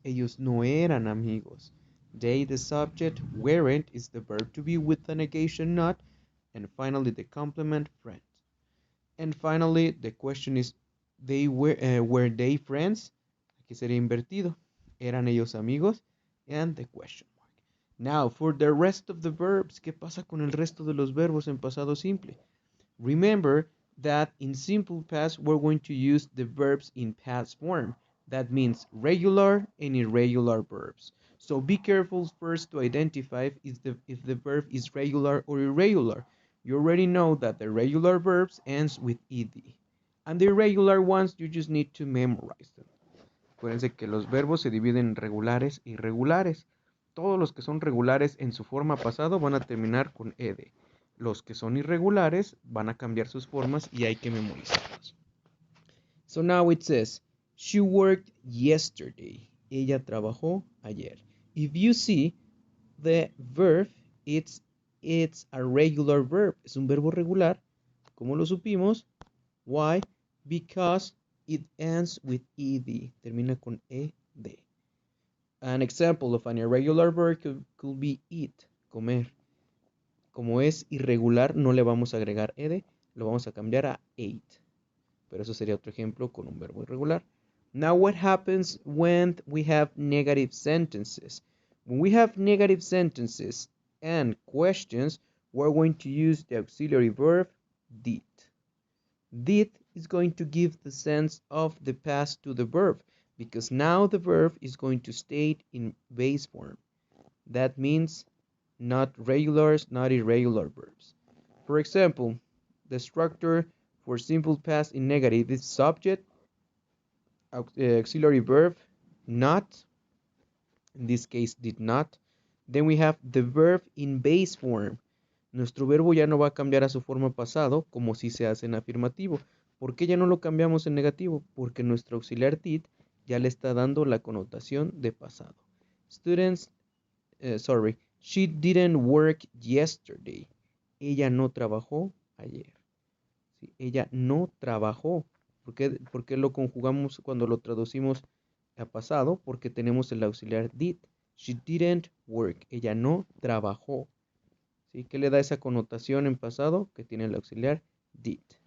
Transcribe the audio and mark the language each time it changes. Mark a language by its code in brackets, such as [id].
[es] Ellos no eran amigos. [en] They, the subject, weren't is the verb to be with the negation not, And finally, the complement, friends. And finally, the question is, were they friends? [es] Aquí sería invertido. ¿Eran ellos amigos? [en] And the question mark. Now, for the rest of the verbs, [es] ¿qué pasa con el resto de los verbos en pasado simple? [en] Remember that in simple past, we're going to use the verbs in past form. That means regular and irregular verbs. So be careful first to identify if the verb is regular or irregular. You already know that the regular verbs ends with ed. And the irregular ones, you just need to memorize them. [es] Acuérdense que los verbos se dividen en regulares e irregulares. Todos los que son regulares en su forma pasado van a terminar con ed. Los que son irregulares van a cambiar sus formas y hay que memorizarlos. [en] So now it says, she worked yesterday. [es] Ella trabajó ayer. [en] If you see, the verb, it's a regular verb. [es] Es un verbo regular. ¿Cómo lo supimos? [en] Why? Because it ends with ed. [es] Termina con ed. [en] An example of an irregular verb could be eat, comer. [es] Como es irregular, no le vamos a agregar ed, lo vamos a cambiar a ate. Pero eso sería otro ejemplo con un verbo irregular. [en] Now, what happens when we have negative sentences? When we have negative sentences and questions, we're going to use the auxiliary verb did. Did is going to give the sense of the past to the verb because now the verb is going to state in base form. That means not regulars, not irregular verbs. For example, the structure for simple past in negative is subject, auxiliary verb, not, in this case did not. Then we have the verb in base form. [es] Nuestro verbo ya no va a cambiar a su forma pasado como si se hace en afirmativo. ¿Por qué ya no lo cambiamos en negativo? Porque nuestro auxiliar did ya le está dando la connotación de pasado. [en] Students, she didn't work yesterday. [es] Ella no trabajó ayer. ¿Sí? Ella no trabajó. ¿Por qué lo conjugamos cuando lo traducimos a pasado? Porque tenemos el auxiliar did. [en] She didn't work. [es] Ella no trabajó. ¿Sí? ¿Qué le da esa connotación en pasado? Que tiene el auxiliar did.